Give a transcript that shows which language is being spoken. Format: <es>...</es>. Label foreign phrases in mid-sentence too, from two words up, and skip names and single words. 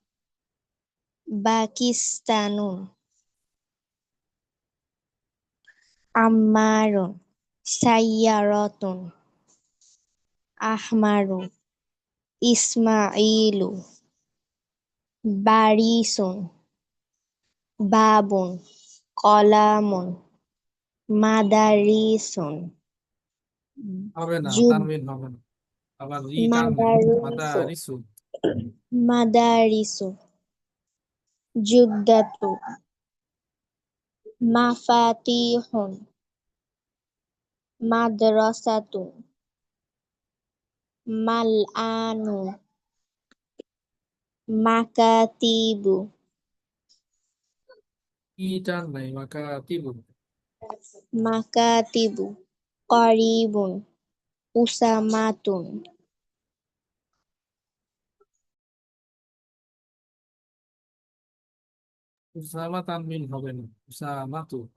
<ar>باكستانٌ، عمارٌ، سيارةٌ، أحمرُ، إسماعيلُ، باريسُ, بابٌ، قلمٌ، مدارسُ,</ar> <bn>হবে না, যুগ তানবিন হবে না। আবার রি টানবেন,</bn> <ar>مدارسُ مدارسُ. مدارسُ جدّةُ مفاتيحٌ مدرسةُ ملآنُ مكاتبُ</ar> <bn>ই টান নাই,</bn> <ar>مكاتبُ. مكاتبُ قريبٌ أسامةُ</ar> <bn>উসামা তানবিন হবে না, উসামাতু।</bn>